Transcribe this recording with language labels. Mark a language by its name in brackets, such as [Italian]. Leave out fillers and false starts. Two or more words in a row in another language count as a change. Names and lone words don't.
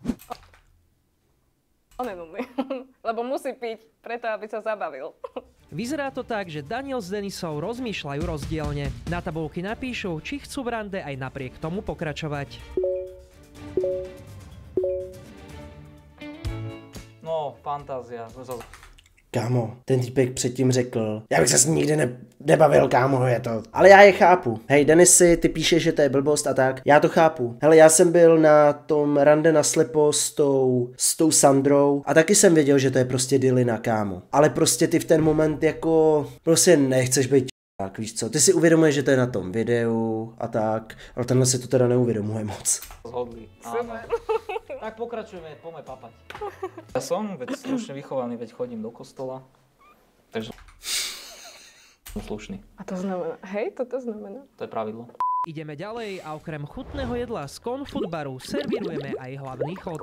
[Slovak] On je nudný, lebo musí piť, preto aby sa zabavil. Vyzerá to tak, že Daniel s Denisou rozmýšľajú rozdielne. Na tabulky napíšu, či chcú v rande aj napriek tomu pokračovať. No, fantázia. [Czech] kámo, ten týpek předtím řekl, já bych se s ním nikdy nebavil, kámo, je to. Ale já je chápu. Hej, Denisy, ty píšeš, že to je blbost a tak. Já to chápu. Hele, já jsem byl na tom rande naslepo s tou Sandrou a taky jsem věděl, že to je prostě dilina, kámo. Ale prostě ty v ten moment jako prostě nechceš být tak, víš co, ty si uvědomuješ, že to je na tom videu a tak, ale tenhle si to teda neuvědomuje moc. [Slovak] Zhodli. Tak pokračujeme, poďme papať. Ja som veď slušne vychovaný, veď chodím do kostola, takže som slušný. A to znamená, hej, toto znamená. To je pravidlo. Ideme ďalej a okrem chutného jedla z Confud baru servírujeme aj hlavný chod.